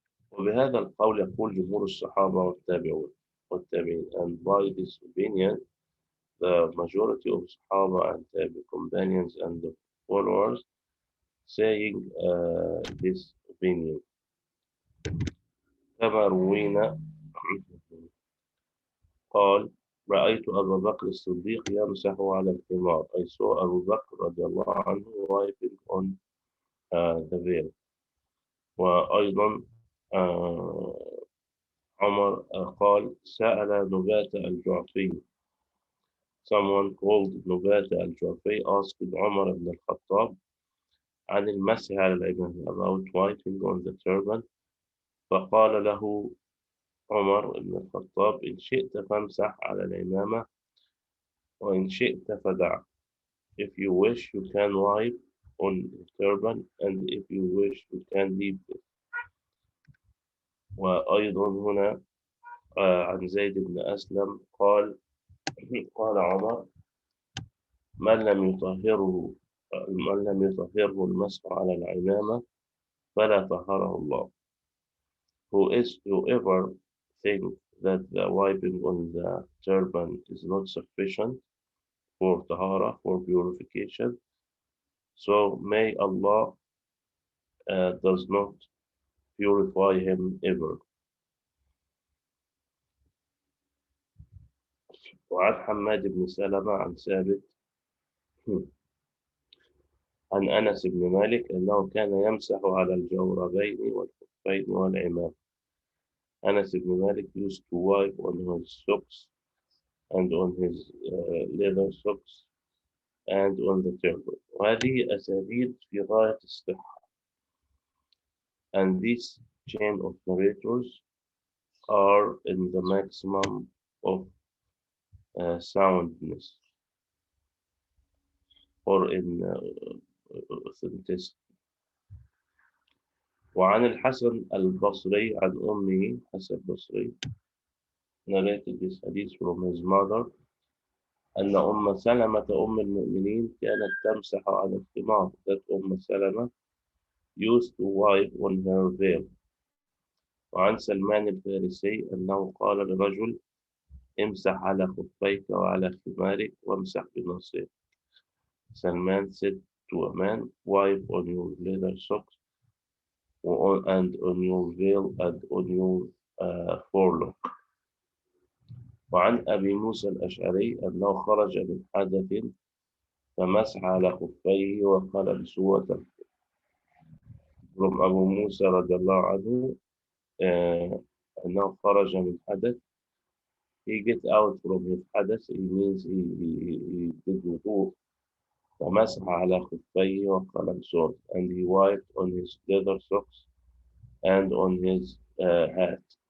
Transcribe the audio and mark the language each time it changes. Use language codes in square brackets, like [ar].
[ar] وبهذا القول يقول جمهور الصحابة والتابعين, [en] and by this opinion the majority of Sahaba and Tabi companions and the followers saying this opinion. [ar] كما روينا قال رأيت أبا بكر الصديق يمسح على الحمار. [en] I saw Abu Bakr رضي الله عنه wiping on the veil. [ar] وأيضا عمر قال سأل نبات الجعفي. [en] Someone called نبات الجعفي asked عمر بن الخطاب [ar] عن المسح على العمامة, [en] about wiping on the turban. [ar] فقال له عمر بن الخطاب إن شئت فامسح على العمامة وإن شئت فدع. [en] If you wish you can wipe on the turban, and if you wish you can leave it. [ar] وأيضا هنا عن زيد بن أسلم قال قال عمر من لم يطهره من لم يطهره المسح على العمامة فلا طهره الله. [en] Whoever thinks that the wiping on the turban is not sufficient for taharah, for purification, so may Allah does not purify him ever. [ar] وعن حماد بن سلمة عن ثابت عن أنس بن مالك أنه كان يمسح على الجوربين والخفين والعمام. [en] Anas ibn Malik used to wipe on his socks and on his leather socks and on the turban. [ar] وهذه أساليب في غاية الصحة. [en] And this chain of narrators are in the maximum of soundness or in authenticity. [ar] وعن الحسن البصري عن أمه حسن البصري [en] narrated this hadith from his mother [ar] أن أم سلمة أم المؤمنين كانت تمسح على الخمار. [en] That سلمة used to wipe on her veil. [ar] وعن سلمان الفارسي أنه قال لرجل امسح على خفيك وعلى خمارك وامسح بنصيك. [en] Salman said to a man, wipe on your leather socks and on your veil and on your forelock. [ar] وعن أبي موسى الأشعري أنه خرج من حدث فمسح على خفيه وقال بسوة. [en] From Abu Musa [ar] رضي الله عنه أنه خرج من حدث. [en] He get out from his حدث. He means he did wudu. [ar] فمسح على خفيه وقال بسوة. [en] And he wiped on his leather socks and on his hat.